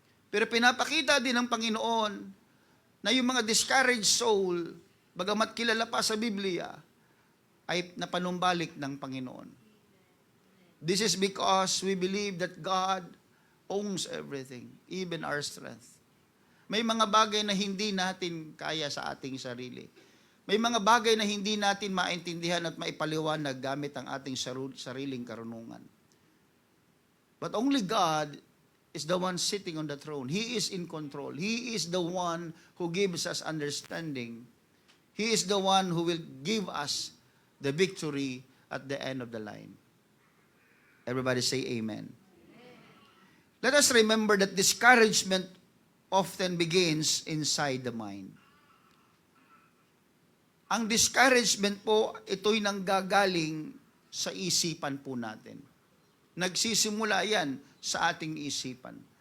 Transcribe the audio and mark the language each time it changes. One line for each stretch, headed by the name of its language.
Filipino: Pero pinapakita din ng Panginoon na yung mga
English: discouraged soul,
Filipino: bagamat kilala pa sa Biblia, ay napanumbalik ng Panginoon.
English: This is because we believe that God owns everything, even our strength.
Filipino: May mga bagay na hindi natin kaya sa ating sarili. May mga bagay na hindi natin maintindihan at maipaliwanag gamit ang ating sariling karunungan.
English: But only God is the one sitting on the throne. He is in control. He is the one who gives us understanding. He is the one who will give us the victory at the end of the line. Everybody say amen. Let us remember that discouragement often begins inside the mind.
Filipino: Ang discouragement po, ito'y nanggagaling sa isipan po natin. Nagsisimula yan sa ating isipan.